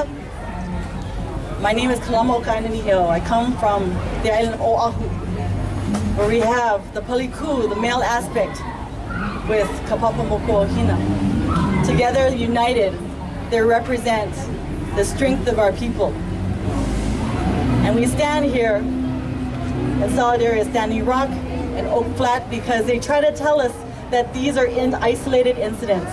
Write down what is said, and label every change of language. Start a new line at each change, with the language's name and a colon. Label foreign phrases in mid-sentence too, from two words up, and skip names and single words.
English: My name is Kalamo Kaina ni heo. I come from the island of Oahu, where we have the paliku, the male aspect, with kapapa moko hina. Together, united, they represent the strength of our people. And we stand here in solidarity with Standing Rock and Oak Flat because they try to tell us that these are isolated incidents.